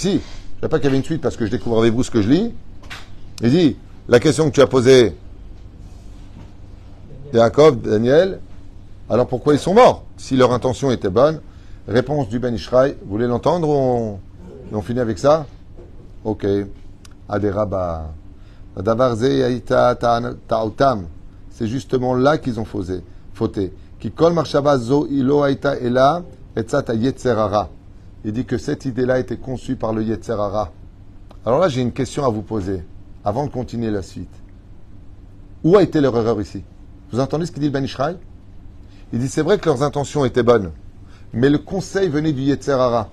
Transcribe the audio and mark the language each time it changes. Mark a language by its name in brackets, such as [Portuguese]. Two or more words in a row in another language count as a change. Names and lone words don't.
[French] Je ne sais pas qu'il y avait une suite parce que je découvre avec vous ce que je lis. Il dit, la question que tu as posée, Yaakov, Daniel, alors pourquoi ils sont morts si leur intention était bonne? Réponse du Ben Ishraï. Vous voulez l'entendre ou on finit avec ça? Ok. Aderaba. C'est justement là qu'ils ont fauté. [Hebrew] כי כל מחשבה זו לא היתה אלא עצת יצר הרע. [French] Il dit que cette idée-là était conçue par le yetzerara. Alors là, j'ai une question à vous poser avant de continuer la suite. Où a été leur erreur ici? Vous entendez ce qu'il dit le Ben Ishraï? Il dit c'est vrai que leurs intentions étaient bonnes, mais le conseil venait du yetzerara.